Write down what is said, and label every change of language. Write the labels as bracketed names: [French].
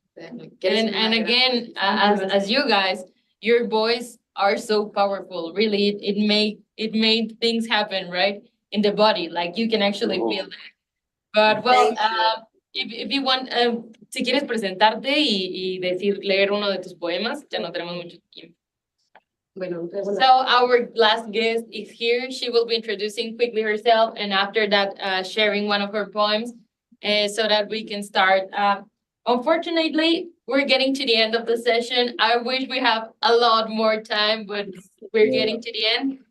[English] And again, as you guys, your voice are so powerful. Really, it made things happen, right? In the body, like you can actually feel that. But well, if you want, [Spanish] si quieres presentarte y leer uno de tus poemas, ya no tenemos mucho tiempo. [English] So our last guest is here. She will be introducing quickly herself, and after that, sharing one of her poems, so that we can start. Unfortunately, we're getting to the end of the session. I wish we have a lot more time, but we're getting to the end.